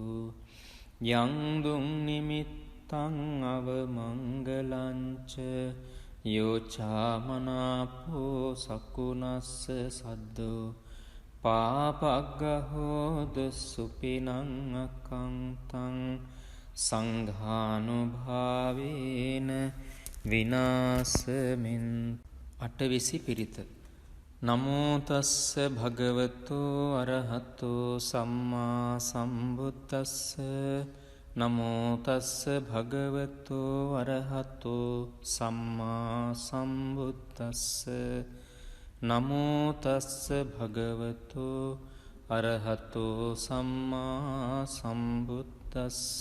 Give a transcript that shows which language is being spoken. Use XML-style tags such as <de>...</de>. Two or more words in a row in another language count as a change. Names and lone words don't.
<pi>යං දුං නිමිත්තං අවමංගලංච යෝචාමනාපෝ සකුණස්ස සද්දු පාපග්ගහෝදු සුපිනං අකංතං සංඝානුභාවේන විනාසමින්.</pi> <si>අටවිසි පිරිත.</si> <pi>නමෝ තස්ස භගවතු අරහතෝ සම්මා සම්බුද්දස්ස. නමෝ තස්ස භගවතු අරහතෝ සම්මා සම්බුද්දස්ස. නමෝ තස්ස භගවතු අරහතෝ සම්මා සම්බුද්දස්ස.</pi>